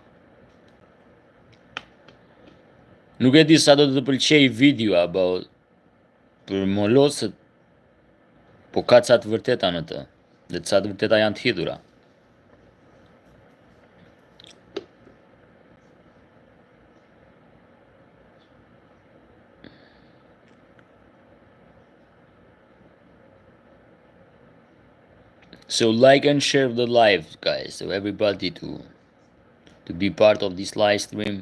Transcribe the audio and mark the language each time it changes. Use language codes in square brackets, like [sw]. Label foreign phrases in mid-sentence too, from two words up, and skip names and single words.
[sq] Nuk e di sa do të pëlqej video about për molosë po ka ca të vërteta në të, dhe ca të vërteta janë të hidhura. [en] So like and share the live, guys, so everybody to be part of this live stream.